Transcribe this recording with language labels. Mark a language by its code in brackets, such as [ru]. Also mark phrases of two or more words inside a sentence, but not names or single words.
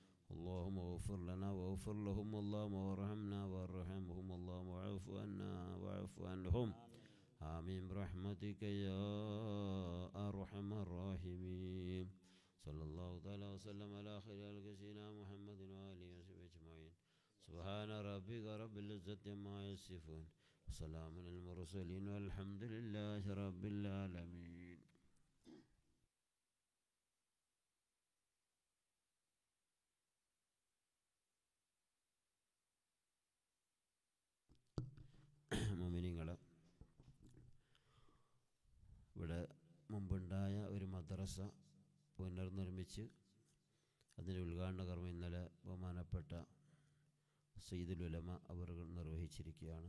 [ar] اللهم اغفر لنا واغفر لهم اللهم وارحمنا وارحمهم اللهم واعف عنا واعف عنهم آمين برحمتك يا أرحم الراحمين صلى الله تعالى وسلم على خير خلق سيدنا محمد وآله وصحبه أجمعين سبحان ربك رب العزة عما يصفون وسلام على المرسلين والحمد لله رب العالمين. [ml] മുഅ്മിനീങ്ങളെ, ഇവിടെ മുമ്പുണ്ടായ ഒരു മദ്രസ പുനർനിർമ്മിച്ച് അതിൻ്റെ ഉദ്ഘാടന കർമ്മം ഇന്നലെ ബഹുമാനപ്പെട്ട സയ്യിദുൽ ഉലമ അവർ നിർവഹിച്ചിരിക്കുകയാണ്.